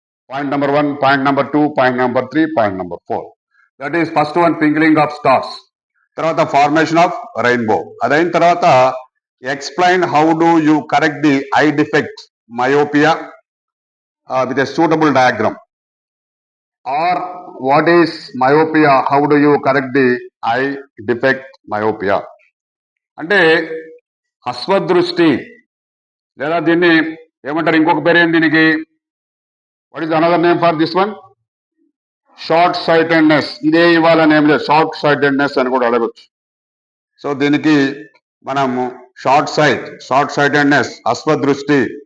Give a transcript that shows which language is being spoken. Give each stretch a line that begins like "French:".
English: Point number 1, point number 2, point number 3, point number 4. That is first one, twinkling of stars.
Telugu: తర్వాత
English: Formation of rainbow.
Telugu: అదైన తర్వాత
English: Explain how do you correct the eye defect myopia with a suitable diagram. Or what is myopia, how do you correct the eye defect myopia?
Telugu: అంటే అస్వదృష్టి, లేదా దీన్ని ఏమంటారు, ఇంకొక పేరు ఏంటి దీనికి?
English: What is another name for this one?
Telugu: Short sightedness, ఇదే ఇవ్వాలని ఏం లేదు, షార్ట్ సైటెడ్నెస్ అని కూడా అడగచ్చు. సో దీనికి మనము షార్ట్ సైటెడ్నెస్, అస్వదృష్టి.